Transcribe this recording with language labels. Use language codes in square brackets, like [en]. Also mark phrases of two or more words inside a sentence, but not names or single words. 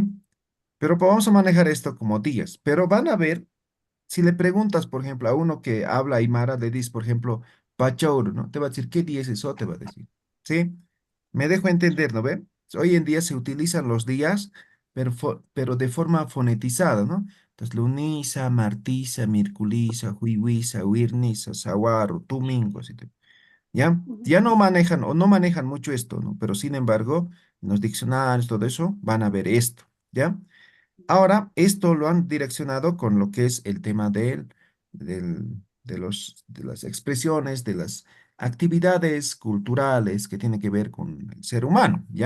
[es] Pero vamos a manejar esto como días. Pero van a ver, si le preguntas, por ejemplo, a uno que habla aymara, le dices, por ejemplo, Pachauro, ¿no? Te va a decir, ¿qué día es eso? Te va a decir. ¿Sí? Me dejo entender, ¿no ve? Hoy en día se utilizan los días, pero de forma fonetizada, ¿no? Entonces, [ay] lunisa, martisa, mirculisa, juihuisa, huirnisa, saguaro, domingo, [es] así ¿ya? Ujú. Ya no manejan o no manejan mucho esto, ¿no? Pero sin embargo, en los diccionarios, todo eso, van a ver esto, ¿ya? Ahora, esto lo han direccionado con lo que es el tema de las expresiones, de las actividades culturales que tienen que ver con el ser humano, ¿ya?